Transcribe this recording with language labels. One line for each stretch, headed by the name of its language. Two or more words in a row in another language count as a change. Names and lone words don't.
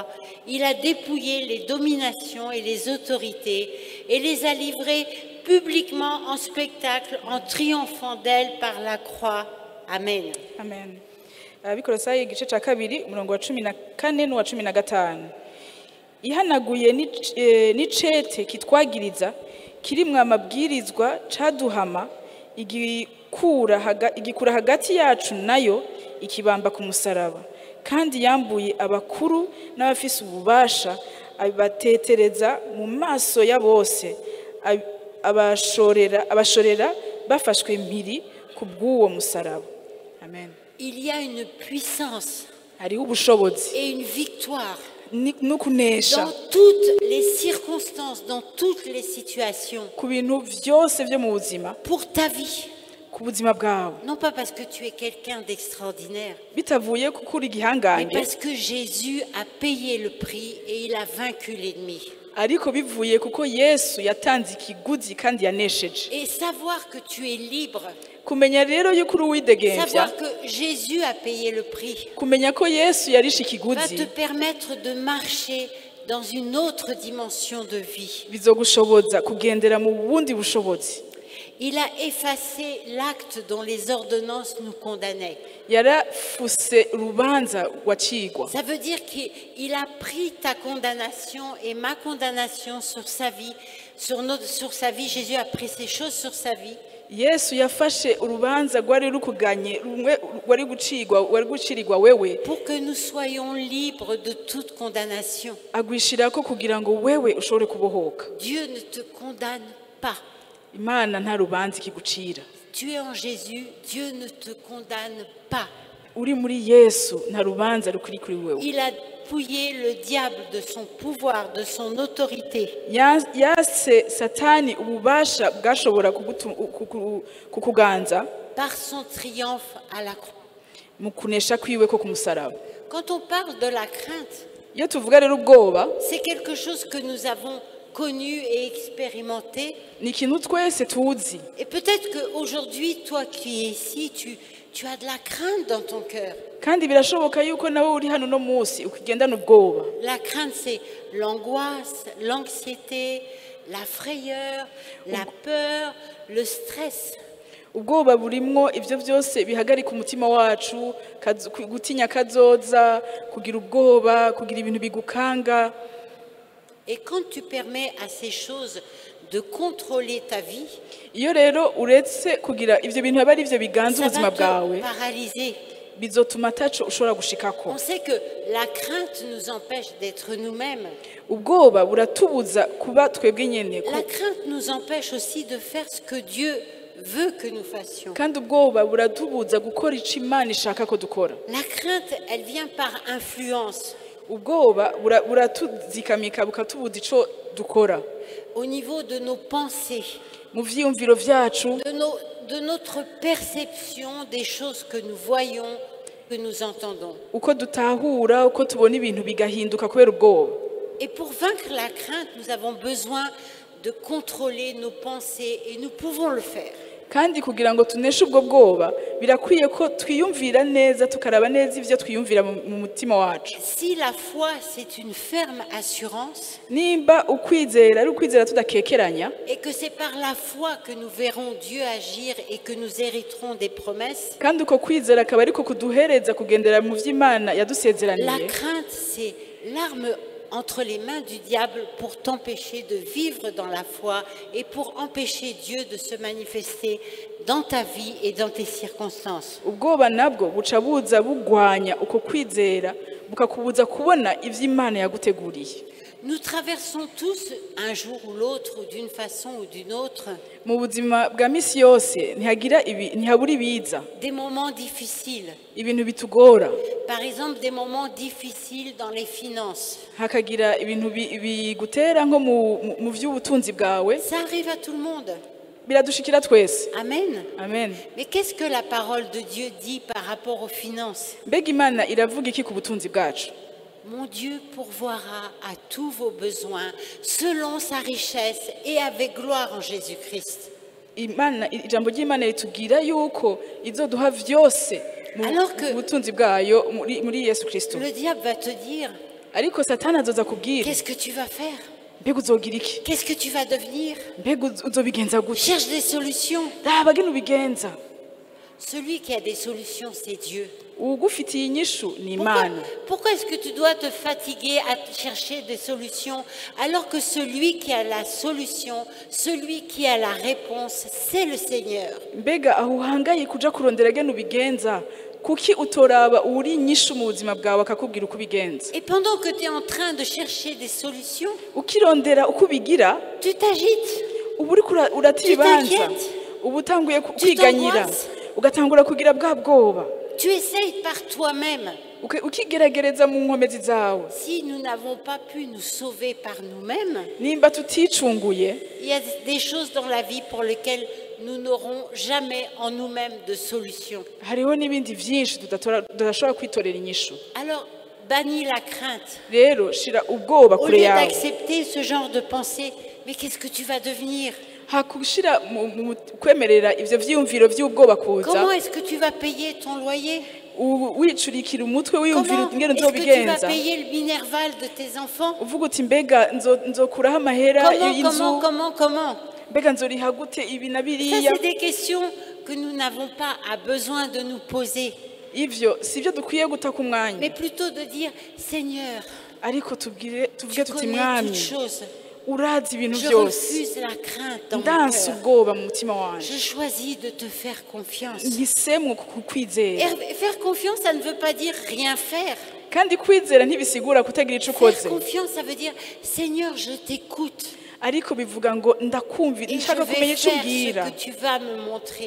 French: Il a dépouillé les dominations et les autorités et les a livrées publiquement en spectacle en triomphant d'elles par la croix. Amen. Amen.
Rundi: Abikolosayi igice ca kabiri umurongo wa 14 n'uwa 15. Ihanaguye n'icete kitwagiriza kirimwe amabwirizwa caduhama igikura hagati yacu nayo ikibamba ku musaraba, kandi yambuye abakuru n'abafise ububasha abatetereza mu maso ya bose, abashorera bafashwe mpiri ku bw'uwo musaraba. Amen.
French: Il y a une puissance
Rundi: Hariho ubushobozi
French: et une victoire
Rundi: n'ukunesha
French: dans toutes les circonstances, dans toutes les situations,
Rundi: ku bintu vyose vyo mu buzima,
French: pour ta vie.
Rundi: ku buzima bwawe,
French: Non pas parce que tu es quelqu'un d'extraordinaire,
Rundi: bitavuye kuko uri
French: mais
Rundi: igihangange,
French: parce que Jésus a payé le prix et il a vaincu l'ennemi.
Rundi: ariko bivuye kuko Yesu yatanze ikiguzi kandi yanesheje.
French: Et savoir que tu es libre,
Rundi: Kumenya rero yuko uri uwidegemvya,
French: savoir que Jésus a payé le prix,
Rundi: kumenya ko Yesu yarishe
French: va te
Rundi: ikiguzi,
French: permettre de marcher dans une autre dimension de vie.
Rundi: bizogushoboza kugendera mu bundi bushobozi.
French: Il a effacé l'acte dont les ordonnances nous condamnaient.
Rundi: Yarafuse urubanza wacigwa.
French: Ça veut dire qu'il a pris ta condamnation et ma condamnation sur sa vie, sur sa vie. Jésus a pris ces choses sur sa vie.
Rundi: Yesu yafashe urubanza rwari rukuganye rumwe wari gucirirwa wewe,
French: Pour que nous soyons libres de toute condamnation.
Rundi: agwishirako kugira ngo wewe ushobore kubohoka.
French: Dieu ne te condamne pas.
Rundi: Imana nta rubanza ikigucira.
French: Tu es en Jésus, Dieu ne te condamne pas.
Rundi: Uri muri Yesu nta rubanza rukuri kuri wewe.
French: Il a dépouillé le diable de son pouvoir, de son autorité.
Rundi: Yase Satani ububasha bwashobora kukuganza
French: Par son triomphe à la croix.
Rundi: mu kunesha kwiwe ko kumusaraba.
French: Quand on parle de la crainte,
Rundi: Iyo tuvuga rero ubwoba,
French: c'est quelque chose que nous avons connu et expérimenté.
Rundi: ni ikintu twese tuzi.
French: Et peut-être qu'aujourd'hui, toi qui es ici, tu as de la crainte dans ton cœur.
Rundi: Kandi birashoboka yuko nawe uri hano no munsi ukigendana ubwoba.
French: La crainte, c'est l'angoisse, l'anxiété, la frayeur, la peur, le stress.
Rundi: Ubwoba burimwo ivyo byose bihagarika umutima wacu, gutinya kazoza, kugira ubwoba, kugira ibintu bigukanga.
French: Et quand tu permets à ces choses de contrôler ta vie,
Rundi: Iyo rero uretse kugira ivyo bintu aba ari ivyo biganza
French: ça
Rundi: ubuzima
French: va
Rundi: bwawe,
French: te paralyser.
Rundi: bizotuma taco ushobora gushikako.
French: On sait que la crainte nous empêche d'être nous-mêmes.
Rundi: Ubwoba buratubuza kuba twebwe nyene.
French: La crainte nous empêche aussi de faire ce que Dieu veut que nous fassions.
Rundi: Kandi ubwoba buratubuza gukora ico Imana ishaka ko dukora.
French: La crainte, elle vient par influence.
Rundi: Ubwoba buratuzikamika bukatubuza ico dukora.
French: Au niveau de nos pensées,
Rundi: Mu vyiyumviro vyacu,
French: de notre perception des choses que nous voyons, que nous entendons.
Rundi: uko dutahura, uko tubona ibintu bigahinduka kubera ubwoba.
French: Et pour vaincre la crainte, nous avons besoin de contrôler nos pensées et nous pouvons le faire.
Rundi: Kandi kugira ngo tuneshe ubwo bwoba, birakwiye ko twiyumvira neza, tukaraba neza ivyo twiyumvira mu mutima wacu.
French: Si la foi, c'est une ferme assurance,
Rundi: Nimba ukwizera ari ukwizera tudakekeranya,
French: et que c'est par la foi que nous verrons Dieu agir et que nous hériterons des promesses,
Rundi: kandi uko kwizera akaba ariko kuduhereza kugendera mu vy'Imana
French: la
Rundi: yadusezeraniye.
French: crainte, c'est l'arme entre les mains du diable pour t'empêcher de vivre dans la foi et pour empêcher Dieu de se manifester dans ta vie et dans tes circonstances.
Rundi: Ubwoba nabwo buca buza bugwanya uko kwizera, bukakubuza kubona ivy'Imana yaguteguriye.
French: Nous traversons tous un jour ou l'autre, d'une façon ou d'une autre,
Rundi: Mu buzima bwa misi yose ntihabura ibiza,
French: des moments difficiles.
Rundi: ibintu bitugora,
French: Par exemple, des moments difficiles dans les finances.
Rundi: hakagira ibintu bigutera nko mu vy'ubutunzi bwawe.
French: Ça arrive à tout le monde.
Rundi: Biradushikira twese. Amen. Amen.
French: Mais qu'est-ce que la parole de Dieu dit par rapport aux finances?
Rundi: Mbega Imana iravuga iki ku butunzi bwacu?
French: Mon Dieu pourvoira à tous vos besoins selon sa richesse et avec gloire en Jésus-Christ.
Rundi: Ijambo ry'Imana ritubwira yuko izoduha vyose mu
French: Alors que-
Rundi: butunzi bwayo muri Yesu Kristo.
French: Le diable va te dire,
Rundi: Ariko Satani azoza kubwira,
French: qu'est-ce que tu vas faire?
Rundi: mbega uzogira iki?
French: Qu'est-ce que tu vas devenir?
Rundi: Mbega uzobigenza gute?
French: Cherche des solutions.
Rundi: Raba gino ubigenza.
French: Celui qui a des solutions, c'est Dieu.
Rundi: uwugufitiye inyishu ni
French: Pourquoi,
Rundi: Imana.
French: pourquoi est-ce que tu dois te fatiguer à chercher des solutions alors que celui qui a la solution, celui qui a la réponse, c'est le Seigneur?
Rundi: Mbega aho uhangaye kuja kurondera gene ubigenza, kuki utoraba uri inyishu mu buzima bwawe akakubwira uko ubigenza?
French: Et pendant que tu es en train de chercher des solutions,
Rundi: Ukirondera uko ubigira,
French: tu t'agites,
Rundi: ubu uriko urata ibibanza,
French: t'inquiètes,
Rundi: ubu utanguye
French: tu
Rundi: kwiganyira,
French: t'angoisses.
Rundi: ugatangura kugira bwa bwoba,
French: tu essayes par toi-même.
Rundi: ukigeragereza mu nkomezi zawe.
French: Si nous n'avons pas pu nous sauver par nous-mêmes,
Rundi: Nimba tuticunguye,
French: il y a des choses dans la vie pour lesquelles nous n'aurons jamais en nous-mêmes de solution.
Rundi: hariho n'ibindi vyinshi tudashobora kwitorera inyishu.
French: Alors, bannis la crainte.
Rundi: Rero shira ubwoba
French: Au
Rundi: kure
French: lieu
Rundi: yawe,
French: d'accepter ce genre de pensée, mais qu'est-ce que tu vas devenir?
Rundi: hakushira mu kwemerera ivyo vyiyumviro vy'ubwoba kuza,
French: Comment est-ce que tu vas payer ton loyer?
Rundi: wicurikira umutwe wiyumvira
French: Comment
Rundi: ingene
French: est-ce que tu vas
Rundi: uzobigenza,
French: payer le minerval de tes enfants?
Rundi: uvuga uti mbega nzokuraho amahera y'inzu,
French: Comment?
Rundi: mbega nzoriha gute ibi na
French: Ça,
Rundi: biriya.
French: c'est des questions que nous n'avons pas besoin de nous poser,
Rundi: Ivyo sivyo dukwiye guta ku mwanya,
French: mais plutôt de dire, Seigneur,
Rundi: ariko tuvuge
French: tu
Rundi: tuti
French: connais
Rundi: mwami,
French: toutes choses.
Rundi: urazi ibintu
French: Je
Rundi: byose,
French: refuse la crainte dans mon
Rundi: ndanse
French: cœur.
Rundi: ubwoba mu mutima wanje,
French: Je choisis de te faire confiance.
Rundi: ngisemwo kukwizera.
French: Et faire confiance, ça ne veut pas dire rien faire.
Rundi: Kandi kwizera ntibisigura kutagira ico
French: Faire
Rundi: ukoze,
French: confiance, ça veut dire, Seigneur, je t'écoute.
Rundi: ariko bivuga ngo ndakumvira,
French: Et je
Rundi: nshaka kumenya
French: vais
Rundi: ico
French: faire
Rundi: umbwira,
French: ce que tu vas me montrer.